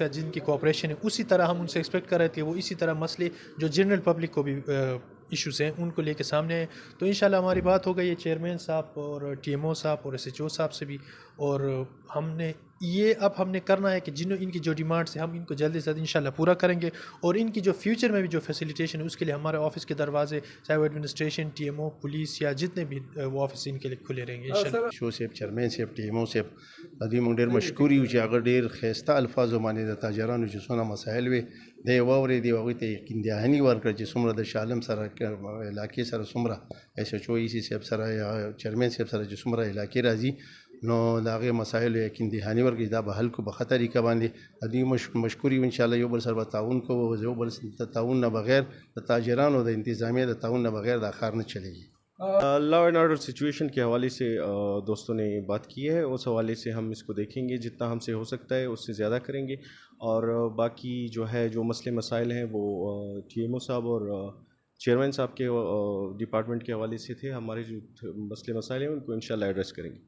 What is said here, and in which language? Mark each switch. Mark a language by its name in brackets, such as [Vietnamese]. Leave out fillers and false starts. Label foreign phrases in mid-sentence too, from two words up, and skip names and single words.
[Urdu] جن کی کوآپریشن ہے اسی طرح ہم ان سے ایکسپیکٹ کر رہے تھے وہ اسی طرح مسئلے جو [English] general public [Urdu] کو بھی ایشوز ہیں ان کو لے کے سامنے آئے تو انشاءاللہ ہماری بات ہو گئی ہے چیئرمین صاحب اور TMO صاحب اور SHO صاحب سے بھی اور ہم نے یہ اب ہم نے کرنا ہے کہ ان کی جو ڈیمانڈس ہیں ہم ان کو جلدی سے جلد انشاءاللہ پورا کریں گے اور ان کی جو فیوچر میں بھی جو فیسیلیٹیشن ہے اس کے لیے ہمارے آفس کے دروازے چاہے وہ ایڈمنسٹریشن TMO پولیس یا جتنے بھی وہ آفس ان کے لیے کھلے رہیں گے انشاءاللہ [Pashto] شو صاحب چیئرمین صاحب TMO صاحب ادي موږ ډېر مشکور یو چې هغه ډېر ښایسته الفاظو باندې د تاجرانو چې څونه مسایل وي دی یې واورېدې هغوی ته یقین دهاني ورکړه چې څومره د شالم سره علاقې سره څومره SHO EC صاحب سره یا چیئرمین صاحب سره چې څومره علاقې راځي نو د هغې مسایلو یقین دهاني ورکړي دا به حل کو په ښه طریقه باندې د دوی مشکور یو انشاءالله یو بل سره به تعاون کوو یو بل د تعاون نه بغیر د تاجرانو د انتظامیه د تعاون نه بغیر دا کار نه چلېږي [English] law and order situation [Urdu] کے حوالے سے دوستوں نے بات کی ہے اس حوالے سے ہم اس کو دیکھیں گے جتنا ہم سے ہو سکتا ہے اس سے زیادہ کریں گے اور باقی جو ہے جو مسئلے مسائل ہیں وہ TMO صاحب اور چیئرمین صاحب کے ڈپارٹمنٹ کے حوالے سے تھے ہمارے جو مسئلے مسائل ہیں ان کو انشاءاللہ ایڈریس کریں گے